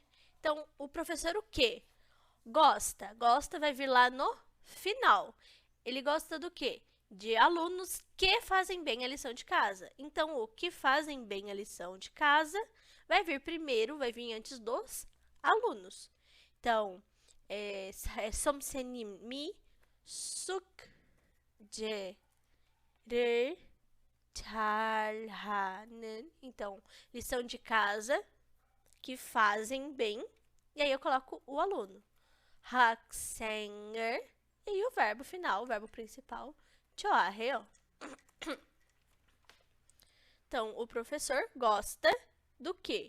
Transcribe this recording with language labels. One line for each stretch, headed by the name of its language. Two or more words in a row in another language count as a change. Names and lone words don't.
Portuguese: Então, o professor o quê? Gosta. Gosta vai vir lá no final. Ele gosta do quê? De alunos que fazem bem a lição de casa. Então, o que fazem bem a lição de casa vai vir primeiro, vai vir antes dos alunos. Então,
Korean: 선생님이 숙제를 잘하는.
Portuguese: Então, lição de casa que fazem bem. E aí eu coloco o aluno. 학생을. E o verbo final, o verbo principal.
Korean: 좋아해요.
Portuguese: Então, o professor gosta do quê?